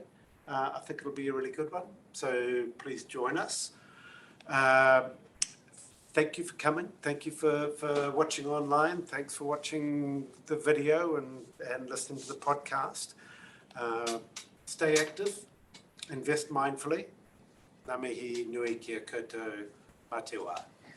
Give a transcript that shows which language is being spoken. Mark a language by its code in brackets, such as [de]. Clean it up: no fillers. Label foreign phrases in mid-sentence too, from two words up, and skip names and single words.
[en] I think it'll be a really good one. So please join us. Thank you for coming. Thank you for watching online. Thanks for watching the video and listening to the podcast. Stay active. Invest mindfully. [mi] Ngā mihi nui kia koutou mā te wā.